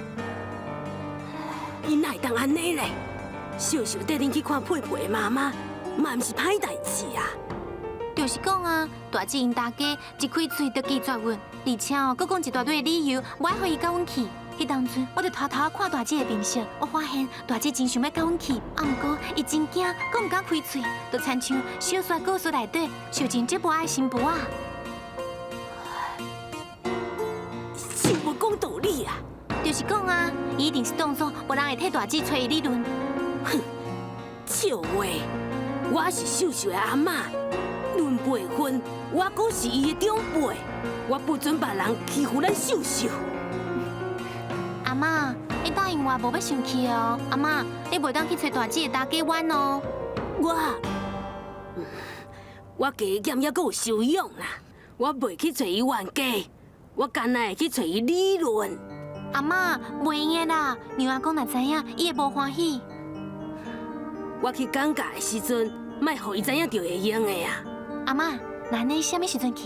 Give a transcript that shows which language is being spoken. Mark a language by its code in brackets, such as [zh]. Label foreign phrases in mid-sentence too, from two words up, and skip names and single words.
[nan] 伊哪会当安尼嘞？秀秀带恁去看佩佩的妈妈，嘛毋是歹代志啊。就是讲啊，大姐因大家一开嘴就拒绝阮，而且哦，佮讲一大堆的理由，无爱互伊甲阮去。迄当阵，我就偷偷看大姐的面色，我发现大姐真想要甲阮去，毋过伊真惊，佮毋敢开嘴，就亲像小说故事内底受尽这无爱心妇啊。真无讲道理啊！就是讲啊，伊一定是当作无人会替大姐找伊理论。哼，笑话！我是秀秀的阿嬷，论辈分，我阁是伊的长辈，我不准别人欺负咱秀秀。阿嬷，你答应我无要生气哦。阿嬷，你袂当去找大姐的大家玩哦。我加减还阁有修养啦，我袂去找伊冤家，我干那会去找伊理论。阿嬷，袂用的啦，娘阿公若知影，伊会无欢喜。我去讲价的时阵，莫互伊知影就会用的啊。阿嬷，那你什么时阵去？